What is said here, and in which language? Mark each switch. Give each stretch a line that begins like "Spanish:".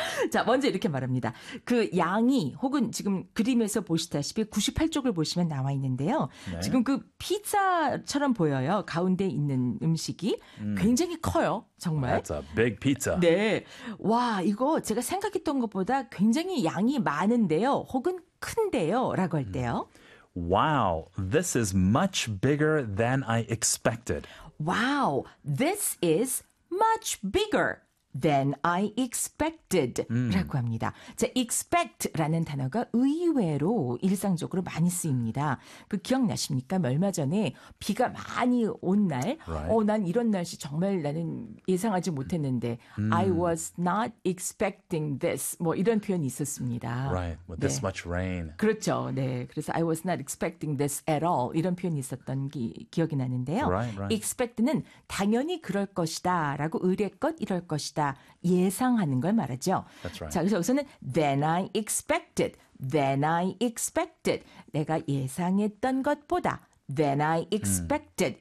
Korean: 자, 먼저 이렇게 말합니다. 그 양이 혹은 지금 그림에서 보시다시피 98쪽을 보시면 나와 있는데요. 네. 지금 그 피자처럼 보여요. 가운데 있는 음식이 굉장히 커요. Oh, 정말.
English: that's a big pizza.
Korean: 네. 와, 이거 제가 생각했던 것보다 굉장히 양이 많은데요. 혹은 큰데요. 라고 할 때요.
English: Wow, this is much bigger than I expected. Wow, this is much bigger than I expected
Korean: 라고 합니다. 자, expect라는 단어가 의외로 일상적으로 많이 쓰입니다. 그 기억나십니까? 얼마 전에 비가 많이 온 날,
English: Right.
Korean: 난 이런 날씨 정말 나는 예상하지 못했는데,
English: I was not expecting this.
Korean: 뭐 이런 표현이 있었습니다.
English: Right. With this
Korean: 네.
English: much rain.
Korean: 그렇죠. 네. 그래서
English: I was not expecting this at all.
Korean: 이런 표현이 있었던 기억이 나는데요.
English: Right.
Korean: expect는 당연히 그럴 것이다. 라고 의례껏 이럴 것이다. 예상하는 걸 말하죠.
English: That's right.
Korean: 자, 그래서 여기서는
English: than I expected. than I expected.
Korean: 내가 예상했던 것보다
English: than I expected.